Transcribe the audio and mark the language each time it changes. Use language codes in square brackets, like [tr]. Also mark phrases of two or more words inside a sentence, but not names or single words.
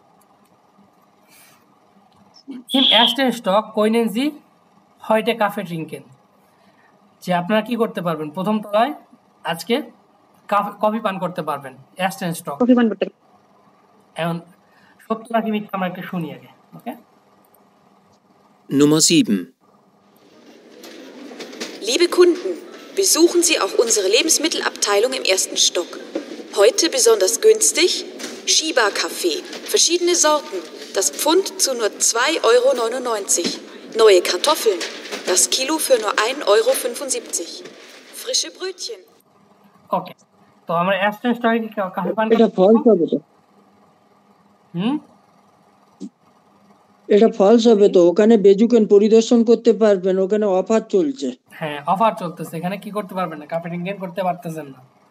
[de] Im ersten Stock können Sie heute Kaffee trinken, [bn] যে আপনারা কি করতে পারবেন, প্রথম তলায় আজকে কফি পান করতে পারবেন। [de] ersten Stock [bn] কফি পান করতে। এখন সত্য নাকি মিথ্যা আমরা একটু শুনি আগে। ওকে, [de] Nummer 7. Liebe Kunden, besuchen Sie auch unsere Lebensmittelabteilung im ersten Stock. Heute besonders günstig Shiba-Kaffee, verschiedene Sorten, das Pfund zu nur 2,99 €. Neue Kartoffeln, das Kilo für nur 1,75 €. Frische Brötchen. [bn] ওকে, তো আমরা [de] ersten Stock [bn] কি কফি পান এটা ফলস হবে তো? এটা ফলস হবে তো? ওখানে বেজুকেন পরিদর্শন করতে পারবেন, ওখানে অফার চলছে। হ্যাঁ, অফার চলতেছে, এখানে কি করতে পারবেন না, কাফে ড্রিঙ্ক করতে পারতেছেন না।